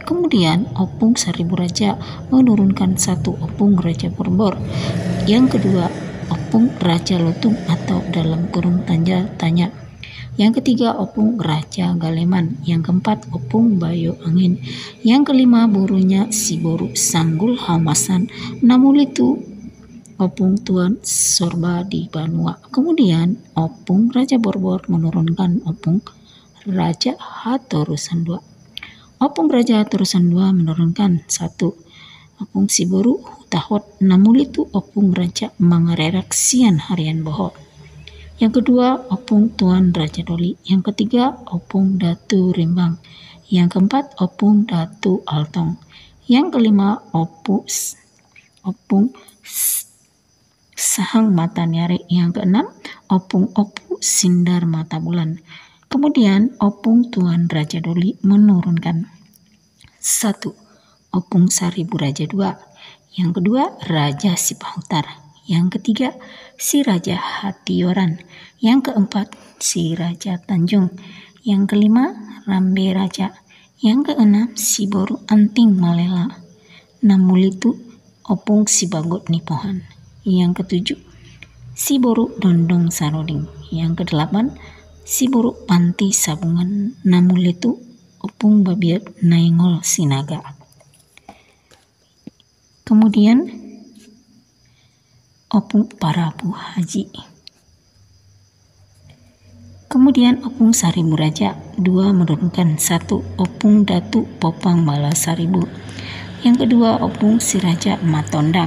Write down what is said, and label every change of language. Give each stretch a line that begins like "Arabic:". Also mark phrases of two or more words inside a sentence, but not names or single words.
Indonesian: Kemudian Opung Seribu Raja menurunkan 1 Opung Raja Borbor. Yang kedua Opung Raja Lutung atau dalam kurung tanya. Yang ketiga Opung Raja Galeman. Yang keempat Opung Bayo Angin. Yang kelima Borunya si Boru Sanggul Hamasan. Namulitu Opung Tuan Sorba di Banua. Kemudian Opung Raja Borbor menurunkan Opung Raja Haturusan 2. Opung Raja Haturusan 2 menurunkan 1 Opung Siboru Tahot. Namulitu Opung Raja Mangarerak Sian Harian Boho. Yang kedua Opung Tuan Raja Doli. Yang ketiga Opung Datu Rimbang. Yang keempat Opung Datu Altong. Yang kelima Opung Sahang Mata Nyari. Yang keenam Opung Opu Sindar Mata Bulan. Kemudian Opung Tuan Raja Doli menurunkan 1 Opung Seribu Raja 2. Yang kedua Raja Sipahutar. Yang ketiga si Raja Hatioran. Yang keempat si Raja Tanjung. Yang kelima Rambe Raja. Yang keenam si Boru Anting Malela. Namulitu Opung Sibagot Nipohan. Yang ketujuh si Boru Dondong Saroding. Yang kedelapan si Boru Panti Sabungan. Namulitu Opung Babiat Naingol Sinaga. Kemudian Opung Parabu Haji. Kemudian Opung Seribu Raja 2 menurunkan 1 Opung Datu Popang Bala Seribu. Yang kedua Opung si Raja Matondang.